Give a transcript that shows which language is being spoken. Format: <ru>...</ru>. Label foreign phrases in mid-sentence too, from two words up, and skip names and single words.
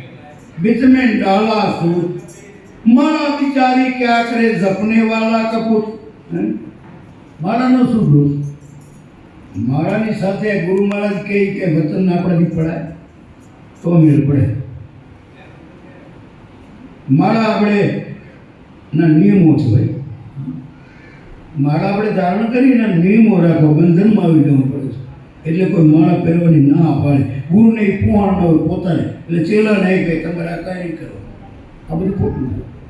<hi>बीच में डाला सूत माला बिचारी क्या करे जपने वाला कपूत माला</hi> <gu>નો શું દોષ માળાની સાથે ગુરુ મહારાજ કહે કે વચન આપણાથી પડાય તો મેળ પડે માળા આપણે ના નિયમો છે ભાઈ માળા આપણે ધારણ કરીને નિયમો રાખો બંધનમાં આવી જવું પડે છે એટલે કોઈ માળા પહેરવાની ના પાડે ગુરુને પોહાણ ન હોય પોતાને એટલે ચેલાને એ કહે તમારે આ કાંઈ નહીં કરો આ બધું ખોટું છે</gu>